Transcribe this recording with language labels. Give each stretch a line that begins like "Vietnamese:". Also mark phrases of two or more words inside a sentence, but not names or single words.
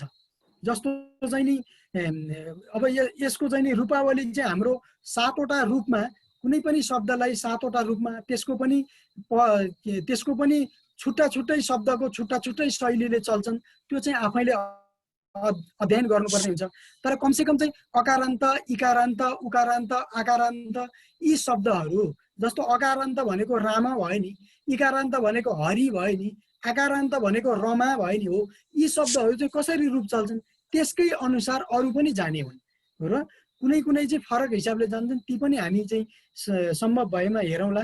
Nepali: जस्तो चाहिँ नि अब यसको चाहिँ नि रूपावली चाहिँ हाम्रो 7वटा रूपमा, कुनै पनि शब्दलाई 7वटा रूपमा, त्यसको पनि छुट्टा छुट्टै शब्दको छुट्टा छुट्टै शैलीले चल्छन्। त्यो चाहिँ आफैले अध्ययन गर्नुपर्ने हुन्छ। तर कमसेकम चाहिँ अकारान्त, इकारान्त, उकारान्त, आकारान्त यी शब्दहरू, जस्तो अकारान्त भनेको रामा भयो नि, इकारान्त भनेको हरि भयो नि, आकारान्त भनेको रमा भयो नि। हो यी शब्दहरू चाहिँ कसरी रूप चल्छन् त्यसकै अनुसार अरू पनि जाने हुन् र कुनै कुनै चाहिँ फरक हिसाबले जान्छन्, ती पनि हामी चाहिँ सम्भव भएमा हेरौँला।